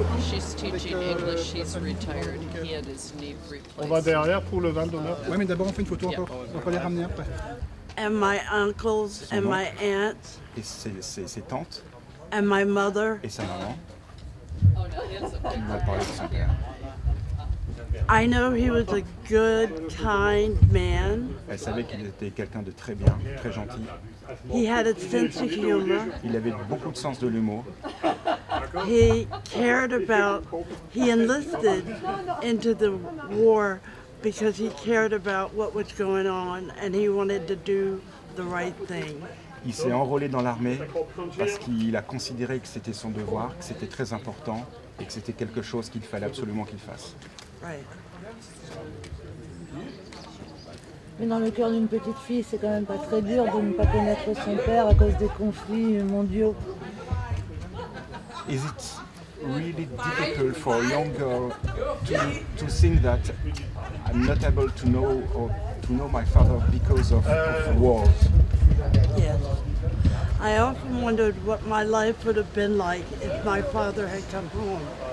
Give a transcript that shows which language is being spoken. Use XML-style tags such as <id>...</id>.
<en>She's teaching English, she's retired. He had his knee</en> <fr>On va</fr> <en>replaced.</en> <fr>derrière pour le vin d'honneur. Ouais, mais d'abord on fait une photo encore. On va pas les ramener après.</fr> <en>And my uncles and my aunts</en> <fr>Et ses tantes</fr> <en>and my mother.</en> <fr>et sa maman</fr> <en>Oh, no, it's a</en> <fr>qui m'a parlé de son père.</fr> <en>I know he was a good, kind man.</en> <fr>Elle savait qu'il était quelqu'un de très bien, très gentil.</fr> <en>He had a sense of humor.</en> <fr>Il avait beaucoup de sens de l'humour.</fr> <en>He cared about, he enlisted into the war because he cared about what was going on and he wanted to do the right thing.</en> <fr>Il s'est enrôlé dans l'armée parce qu'il a considéré que c'était son devoir, que c'était très important et que c'était quelque chose qu'il fallait absolument qu'il fasse.</fr> <en>Right.</en> <fr>Mais dans le cœur d'une petite fille, c'est quand même pas très dur de ne pas connaître son père à cause des conflits mondiaux.</fr> <en>Is it really difficult for a young girl to think that I'm not able to know or to know my father because of wars? Yes. I often wondered what my life would have been like if my father had come home.</en>